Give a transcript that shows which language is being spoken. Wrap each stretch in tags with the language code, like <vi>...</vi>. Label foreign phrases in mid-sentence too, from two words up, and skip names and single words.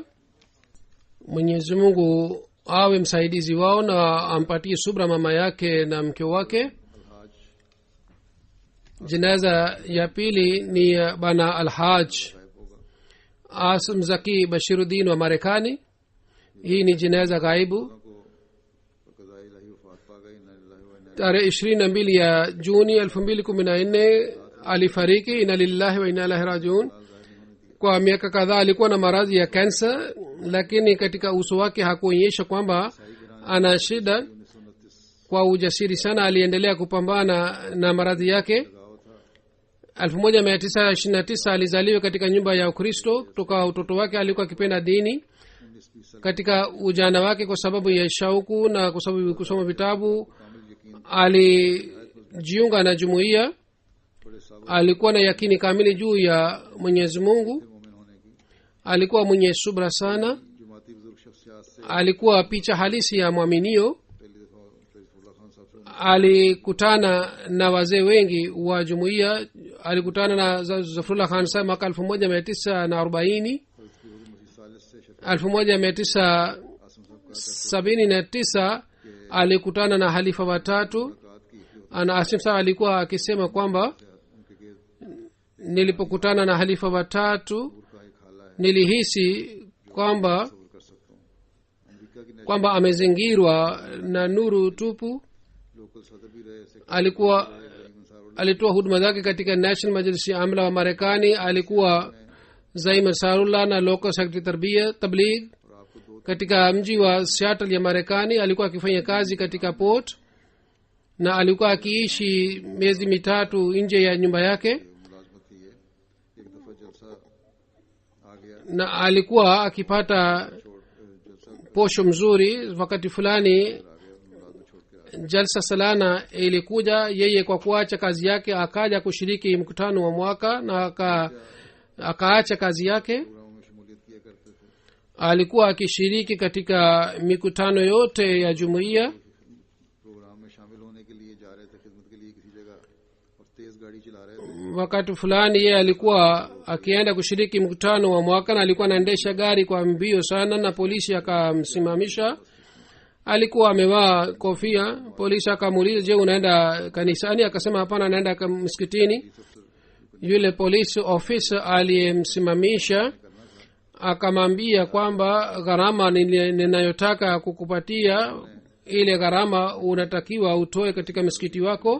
<sw>mwenyezi mungu awe msaidizi wao na ampatie subra mama yake na mke wake. jinaza ya pili ni ya bana alhaj asim zaki bashiruddin wa marekani. hii ni jinaza ghaibu.</sw> <ur>کو قضائے الٰہی وفات پا گئی</ur> <ar>إنا لله وإنا</ar> <sw>tarehe 22 ya juni 2014 alifariki.</sw> <ar>إنا لله وإنا إليه راجعون.</ar> <sw>kwa miaka kadhaa alikuwa na maradhi ya kansa, lakini katika uso wake hakuonyesha kwamba ana shida. kwa ujasiri sana aliendelea kupambana na maradhi yake. 1929 alizaliwa katika nyumba ya ukristo. kutoka utoto wake alikuwa akipenda dini. katika ujana wake kwa sababu ya shauku na kwa sababu ya kusoma vitabu alijiunga na jumuiya. alikuwa na yakini kamili juu ya mwenyezi mungu.</sw> <ur>مومن ہونے کی</ur> <sw>alikuwa mwenye subra sana.</sw> <ur>جماعتی بزرگ شخصیات سے</ur> <sw>alikuwa picha halisi ya mwaminio.</sw> <ur>پہلی دفعہ فیض اللہ خان صاحب سے</ur> <sw>alikutana na wazee wengi wa jumuiya. alikutana na zafrullah khan saheb mwaka 1940. 1979 alikutana na halifa watatu. ana asim saheb alikuwa akisema kwamba nilipokutana na halifa watatu nilihisi kwamba amezingirwa na nuru tupu.</sw> <ur>لوکل صدر بھی رہے سے</ur> <sw>alitoa huduma zake katika national majlisi ya amla wa marekani. alikuwa zaim ansarullah na</sw> <en>local secretary</en> <sw>tabligh. katika mji wa Seattle ya Marekani. Alikuwa akifanya kazi katika port na alikuwa akiishi miezi mitatu nje ya nyumba yake,</sw> <ur>ملازمت کی ہے۔ ایک دفعہ جلسہ آ گیا,</ur> <sw>na alikuwa akipata</sw> <ur>جلسہ</ur> <sw>posho mzuri. Wakati fulani</sw> <ur>آ گیا، ملازمت چھوڑ کے جلسہ سالانہ</ur> <sw>ilikuja, yeye kwa kuacha kazi yake akaja kushiriki mkutano wa mwaka na akaacha kazi yake.</sw> <ur>پروگراموں میں شمولیت کیا کرتے تھے.</ur> <sw>Alikuwa akishiriki katika mikutano yote ya jumuiya.</sw> <ur>پروگرام میں شامل ہونے کے لیے جا رہے تھے، خدمت کے لیے کسی جگہ، اور تیز گاڑی چلا رہے تھے.</ur> <sw>Wakati fulani yeye alikuwa akienda kushiriki mkutano wa mwaka na alikuwa anaendesha gari kwa mbio sana, na polisi akamsimamisha. Alikuwa amevaa kofia. Polisi akamuuliza, je, unaenda kanisani? Akasema hapana, naenda msikitini. Yule polisi ofisa aliyemsimamisha akamwambia kwamba gharama ninayotaka kukupatia, ile gharama unatakiwa utoe katika msikiti wako.</sw>